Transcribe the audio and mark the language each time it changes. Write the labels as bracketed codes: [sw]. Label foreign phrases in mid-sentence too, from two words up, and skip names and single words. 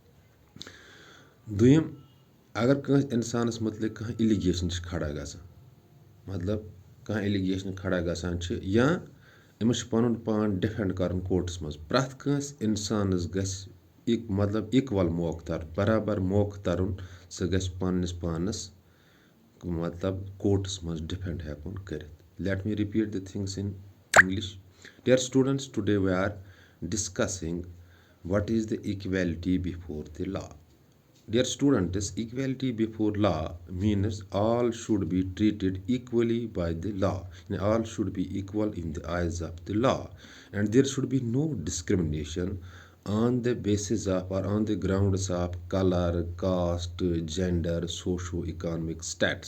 [ks] دوٚیِم, اگر کٲنٛسہِ اِنسانَس متعلق کانٛہہ اِلِگیشَن چھِ کھڑا گژھان, مطلب کانٛہہ اِلِگیشَن کھڑا گژھان چھِ, یا أمِس چھُ پَنُن پان ڈِفٮ۪نٛڈ کَرُن کوٹَس منٛز, پرٛٮ۪تھ کٲنٛسہِ اِنسانَس گژھِ مطلب اِکوَل موقعہٕ تَرُن, برابر موقعہٕ تَرُن, سُہ گژھِ پنٛنِس پانَس مطلب کوٹَس منٛز ڈِفٮ۪نٛڈ ہٮ۪کُن کٔرِتھ. [en] let me repeat the things in English. dear students, today we are discussing what is the equality before the law. Dear students, equality before law means all should be treated equally by the law. And all should be equal in the eyes of the law. And there should be no discrimination on the basis of or on the grounds of color, caste, gender, socio-economic status.